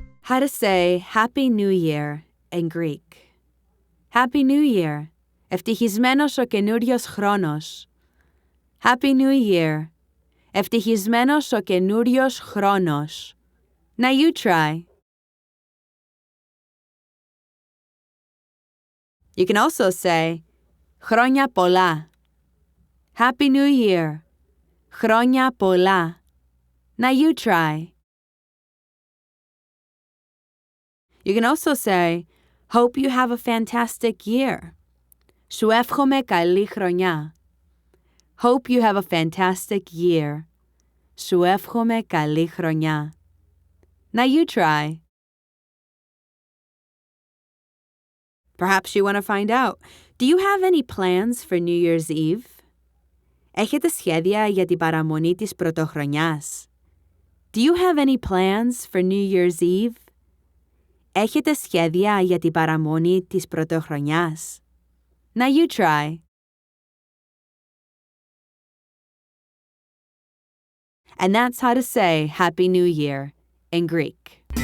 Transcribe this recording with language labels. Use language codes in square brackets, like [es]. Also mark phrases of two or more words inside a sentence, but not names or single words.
[en] How to say Happy New Year in Greek. Happy New Year. [el] Ευτυχισμένος ο καινούργιος χρόνος. [en] Happy New Year. [el] Ευτυχισμένος ο καινούργιος χρόνος. [en] Now you try. You can also say [el] Χρόνια πολλά. [en] Happy New Year. [el] Χρόνια πολλά. [en] Now you try. You can also say, Hope you have a fantastic year. [el] Σου εύχομαι καλή χρονιά. [en] Hope you have a fantastic year. [el] Σου εύχομαι καλή χρονιά. [en] Now you try. Perhaps you want to find out, do you have any plans for New Year's Eve? [el] Έχετε σχέδια για την παραμονή της πρωτοχρονιάς? [en] Do you have any plans for New Year's Eve? [el] Έχετε σχέδια για την παραμονή της πρωτοχρονιάς? [en] Now you try. And that's how to say Happy New Year in Greek.